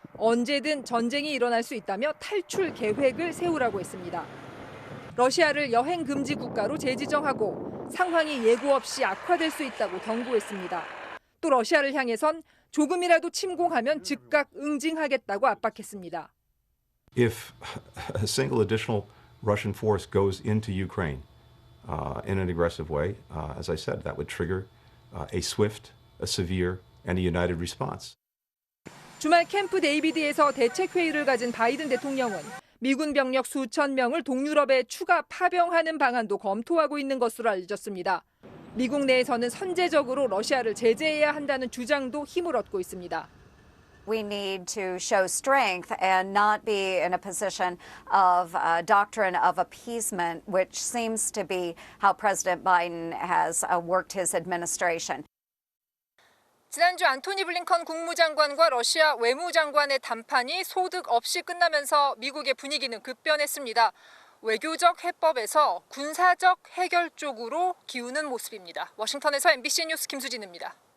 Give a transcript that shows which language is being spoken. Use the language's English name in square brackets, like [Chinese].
[Korean] 언제든 전쟁이 일어날 수 있다며 탈출 계획을 세우라고 했습니다. 러시아를 여행 금지 국가로 재지정하고 상황이 예고 없이 악화될 수 있다고 경고했습니다. 또 러시아를 향해선 조금이라도 침공하면 즉각 응징하겠다고 압박했습니다. [English] If a single additional Russian force goes into Ukraine in an aggressive way, as I said, that would trigger a swift, a severe, and a united response. [Korean] 주말 캠프 데이비드에서 대책회의를 가진 바이든 대통령은 미군 병력 수천 명을 동유럽에 추가 파병하는 방안도 검토하고 있는 것으로 알려졌습니다. 미국 내에서는 선제적으로 러시아를 제재해야 한다는 주장도 힘을 얻고 있습니다. [English] We need to show strength and not be in a position of doctrine of appeasement, which seems to be how President Biden has worked his administration. [Korean] 지난주 안토니 블링컨 국무장관과 러시아 외무장관의 담판이 소득 없이 끝나면서 미국의 분위기는 급변했습니다. 외교적 해법에서 군사적 해결 쪽으로 기우는 모습입니다. 워싱턴에서 MBC 뉴스 김수진입니다.